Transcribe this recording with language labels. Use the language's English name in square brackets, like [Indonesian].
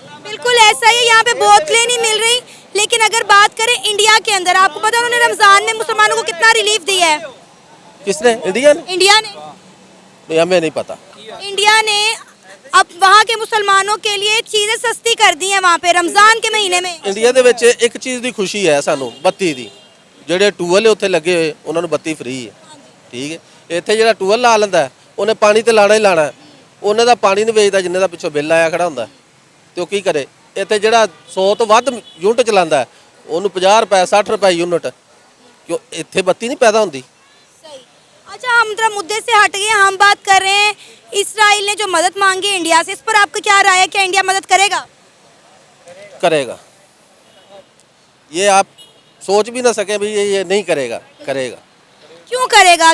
[Hindi] बिल्कुल ऐसा ही है, यहाँ पे बोतलें नहीं मिल रही। लेकिन अगर बात करें इंडिया के अंदर, आपको पता है उन्होंने रमज़ान में मुसलमानों को कितना रिलीफ दिया है? किसने? इंडिया ने? इंडिया ने नहीं, हमें नहीं पता। इंडिया ने अब वहाँ के मुसलमानों के लिए चीज़ें सस्ती कर दी हैं वहाँ पे रमज़ान के महीने में। [Punjabi] इंडिया ਦੇ ਵਿੱਚ ਇੱਕ ਚੀਜ਼ ਦੀ ਖੁਸ਼ੀ ਹੈ ਸਾਨੂੰ, ਬੱਤੀ ਦੀ। ਜਿਹੜੇ ਟੂਵਲ ਉੱਥੇ ਲੱਗੇ ਹੋਏ ਉਹਨਾਂ ਨੂੰ ਬੱਤੀ ਫ੍ਰੀ ਹੈ। ਠੀਕ ਹੈ, ਇੱਥੇ ਜਿਹੜਾ ਟੂਵਲ ਲਾ ਲੈਂਦਾ ਉਹਨੇ ਪਾਣੀ ਤੇ ਲਾਣਾ ਹੀ ਲਾਣਾ, ਉਹਨੇ ਦਾ ਪਾਣੀ ਨਹੀਂ ਵੇਚਦਾ ਜਿੰਨੇ ਦਾ ਪਿੱਛੋਂ ਬਿੱਲ ਆਇਆ ਖੜਾ ਹੁੰਦਾ, ਤੇ ਉਹ ਕੀ ਕਰੇ? ਇੱਥੇ ਜਿਹੜਾ 100 ਤੋਂ ਵੱਧ ਯੂਨਿਟ ਚਲਾਉਂਦਾ ਉਹਨੂੰ 50 ਰੁਪਏ 60 ਰੁਪਏ यूनिट, क्यों ਇੱਥੇ ਬੱਤੀ ਨਹੀਂ पैदा ਹੁੰਦੀ। [Hindi] अच्छा, हम जरा मुद्दे से हट गए, हम बात कर रहे हैं इसराइल ने जो मदद मांगी है इंडिया से, इस पर आपका क्या राय है? क्या इंडिया मदद करेगा? करेगा, ये आप सोच भी ना सके भी ये नहीं करेगा। करेगा। क्यों करेगा?